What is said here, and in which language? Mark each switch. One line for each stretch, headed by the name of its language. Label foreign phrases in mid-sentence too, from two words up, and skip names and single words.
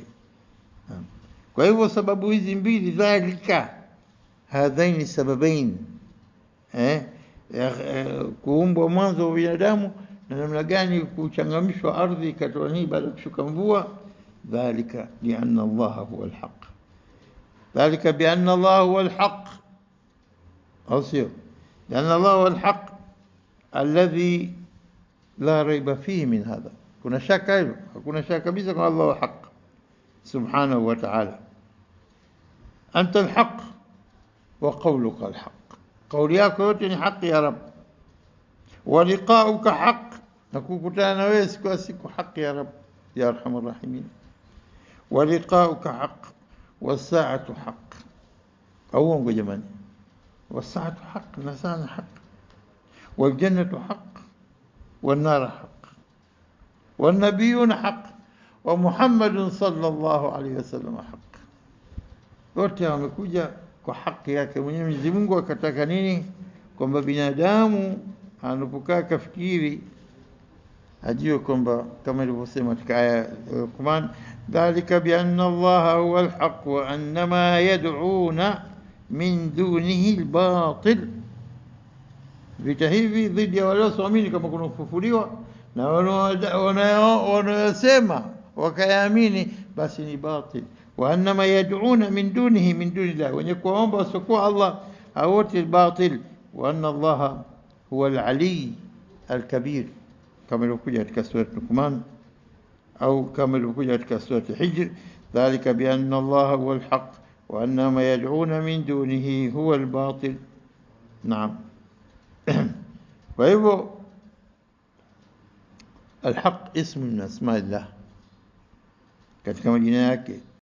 Swahili: Kwa hivyo sababu hizi mbili,
Arabic: ذلك هذين سببين,
Swahili: kuumbwa mwanzo wa binadamu na namna gani kuchangamshwa ardhi ikatoa nini baada ya kushuka mvua.
Arabic: ذلك بأن الله هو الحق ذلك بأن الله هو الحق, dhalika bi anna Allah huwa al-haq,
Swahili: au sio?
Arabic: أن الله هو الحق الذي لا ريب فيه من هذا.
Swahili: Kuna shaka hilo? Hakuna shaka kabisa kwa Allah wa haq
Arabic: سبحانه وتعالى. أنت الحق وقولك الحق,
Swahili: qawli yako yote ni haki ya Rabb.
Arabic: ولقاؤك حق,
Swahili: na kukutana na wewe siku haki ya Rabb ya
Arabic: أرحم الراحمين. ولقاؤك حق والساعة حق,
Swahili: au uongo jamani?
Arabic: والساعة حق, na sana haq. والجنة حق والنار حق والنبيون حق ومحمد صلى الله عليه وسلم حق.
Swahili: Wote wamekuja kwa haki yake Mwenyezi Mungu. Akataka nini? Kwamba binadamu anapokaa kafikiri ajue kwamba kama ilivyosema katika aya ya Luqman,
Arabic: ذلك بأن الله هو الحق وأن ما يدعون من دونه الباطل.
Swahili: Vita hivi dhidi ya wale wasioamini kama kuna kufufuliwa, na wanayosema wakayaamini basi ni batil.
Arabic: وأنما يدعون من دونه من دون الله,
Swahili: wenye kuomba wasiokuwa Allah hawote batil.
Arabic: وأن الله هو العلي الكبير,
Swahili: kama ilivyokuja katika sura Luqman au kama ilivyokuja katika sura Hijr.
Arabic: ذلك بأن الله هو الحق وأنما يدعون من دونه هو الباطل.
Swahili: Naam. Kwa hivyo
Arabic: الحق اسم من اسماء الله,
Swahili: katika majina yake